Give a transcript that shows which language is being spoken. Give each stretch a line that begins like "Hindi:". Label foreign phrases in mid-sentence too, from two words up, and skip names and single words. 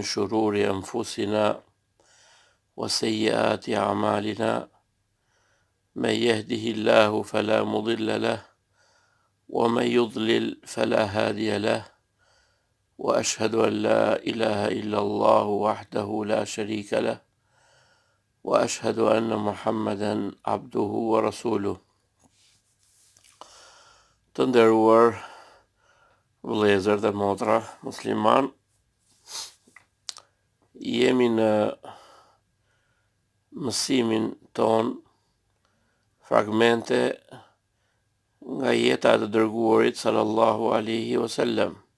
Arabic: شرور أنفسنا وسيئات أعمالنا من يهده الله فلا مضل له ومن يضلل فلا هادي له وأشهد أن لا إله إلا الله وحده لا شريك له وأشهد أن محمدا عبده ورسوله.
Albanian: Të nderuar vëllezër dhe motra musliman, jemi në mësimin ton fragmente nga jeta e të dërguarit
Arabic: صلى الله عليه وسلم.